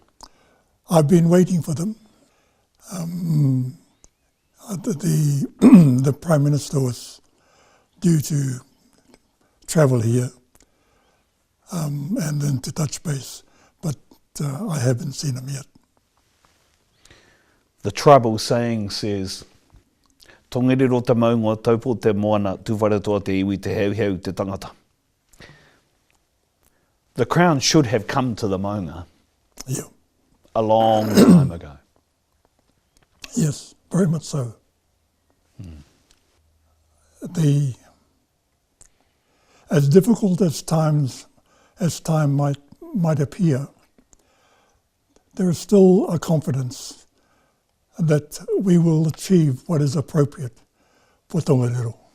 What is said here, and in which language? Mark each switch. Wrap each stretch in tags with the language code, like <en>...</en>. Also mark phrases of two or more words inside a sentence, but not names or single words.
<en>I've been waiting for them. The Prime Minister was due to travel here and then to touch base, but I haven't seen him yet. The tribal saying says,</en> <mi>Tongariro te maunga, taupo te moana, Tūwharetoa te iwi, te heuheu, te tangata.</mi> <en>The Crown should have come to the maunga a long time ago. Yes, very much so. As difficult as time might appear, there is still a confidence that we will achieve what is appropriate for Tongariro.</en>